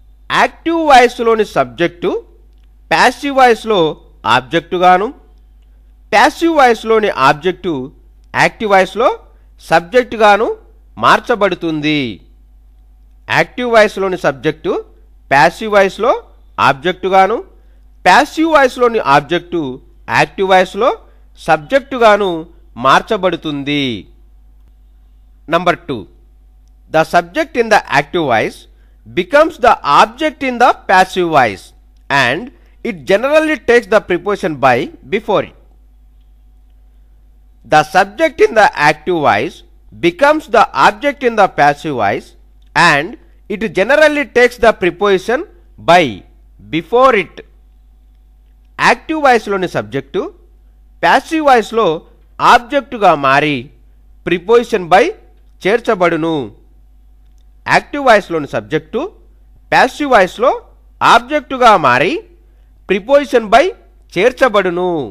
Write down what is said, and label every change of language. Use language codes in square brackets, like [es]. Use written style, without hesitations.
[te] Active వాయిస్లోని subject passive వాయిస్లో ఆబ్జెక్టుగాను, passive వాయిస్లోని object active వాయిస్లో సబ్జెక్టుగాను మార్చబడుతుంది. యాక్టివ్ వాయిస్లోని సబ్జెక్టు ప్యాసివ్ వాయిస్లో ఆబ్జెక్టుగాను, ప్యాసివ్ వాయిస్లోని ఆబ్జెక్టు యాక్టివ్ వాయిస్లో సబ్జెక్టుగాను మార్చబడుతుంది. [en] Number 2, the subject in the active voice becomes the object in the passive voice and it generally takes the preposition by before it. The subject in the active voice becomes the object in the passive voice and it generally takes the preposition by before it. [te] Active voice లోని subject passive voice లో ఆబ్జెక్టుగా మారి preposition by చేర్చబడును. Active వాయిస్లోని subject passive వాయిస్లో ఆబ్జెక్టుగా మారి preposition by చేర్చబడును.